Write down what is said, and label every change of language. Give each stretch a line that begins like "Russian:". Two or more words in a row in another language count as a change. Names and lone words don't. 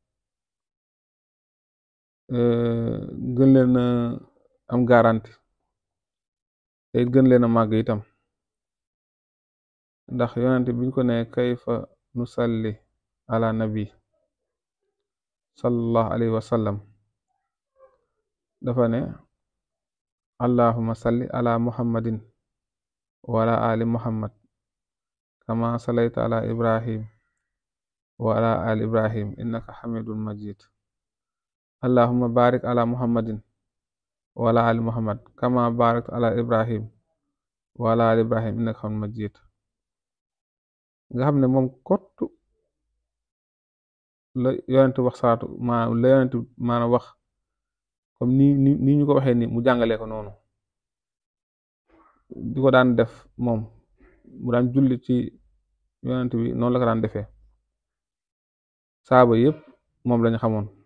Wolof: gën leen a am garanti te gën leen a màgg itam ndax yonent biñ ko ne kayfa
Arabic: نصلي على النبي صلى الله عليه وسلم
Wolof: dafa ne
Arabic: اللهم صل على محمد وعلى آل محمد كما صليت على إبراهيم وعلى آل إبراهيم إنك حميد مجيد اللهم بارك على محمد وعلى آل محمد كما باركت على إبراهيم وعلى آل إبراهيم إنك حميد مجيد
Wolof: nga xam ne moom kottu la yonent wax salaatu la yonent maanaam wax comme ni ñu ko waxee ni mu jàngalee ko noonu di ko daan def moom mu daan julli ci yonent bi noonu la ko daan defee saaba yëpp moom lañu xamoon